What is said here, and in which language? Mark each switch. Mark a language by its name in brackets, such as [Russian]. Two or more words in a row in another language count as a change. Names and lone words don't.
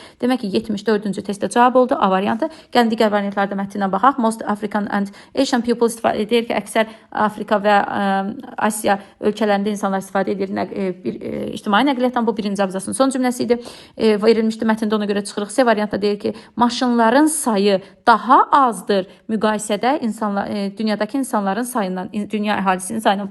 [Azerbaijani] Demək ki, 74-cü testdə cavab oldu A variantı. Gəlin, digər variantlarda mətninə baxaq. [English] Most African and Asian people [Azerbaijani] istifadə edir ki, əksər Afrika və Asiya ölkələrində insanlar istifadə edir ictimai nəqliyyatdan. Bu birinci abzasının son cümləsi idi. Verilmişdi mətndə, ona görə çıxırıq. C variantda deyir deyir ki, maşınların sayı daha azdır müqayisədə dünyadakı insanların sayından, dünya əhalisinin sayından.